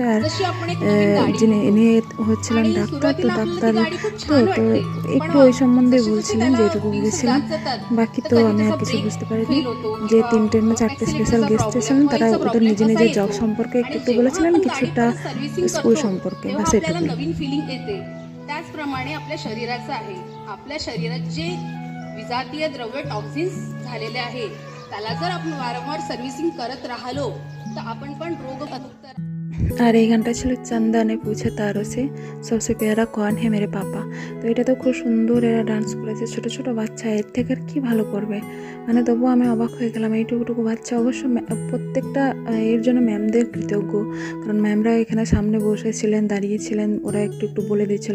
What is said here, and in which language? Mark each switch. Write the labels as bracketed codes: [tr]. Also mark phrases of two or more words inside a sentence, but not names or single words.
[bn] আর যিনি ইনি হচ্ছিলেন ডাক্তার, তো ডাক্তার তো একটু ওই সম্বন্ধে বলছিলেন, যেটুকু বুঝেছিলাম। বাকি তো আমি আর কিছু বুঝতে পারিনি। যে 3টে না 4টে স্পেশাল গেস্ট এসেছিলেন, তারা ওদের নিজে নিজের জব সম্পর্কে একটু বলেছিলেন, কিছুটা স্কুल সম্পর্কে ব্যস এটুকু। [mr] नवीन फिलिंग येते त्याचप्रमाणे आपल्या शरीराचं आहे। आपल्या शरीरात जे विजातीय द्रव्य टॉक्सिन्स झालेले आहे, त्याला जर आपण वारंवार सर्व्हिसिंग करत राहिलो तर आपण पण रोगमुक्त। [bn] আর এই গানটা ছিল [hi] चंदा ने पूछे तारों से सबसे प्यारा कौन है मेरे पापा। [bn] তো এটা তো খুব সুন্দর এরা ডান্স করেছে, ছোট ছোট বাচ্চা, এর থেকে আর কী ভালো করবে। মানে তবুও আমি অবাক হয়ে গেলাম, এইটুকুটুকু বাচ্চা। অবশ্য প্রত্যেকটা এর জন্য ম্যামদের কৃতজ্ঞ, কারণ ম্যামরা এখানে সামনে বসেছিলেন, দাঁড়িয়েছিলেন, ওরা একটু একটু বলে দিচ্ছিল।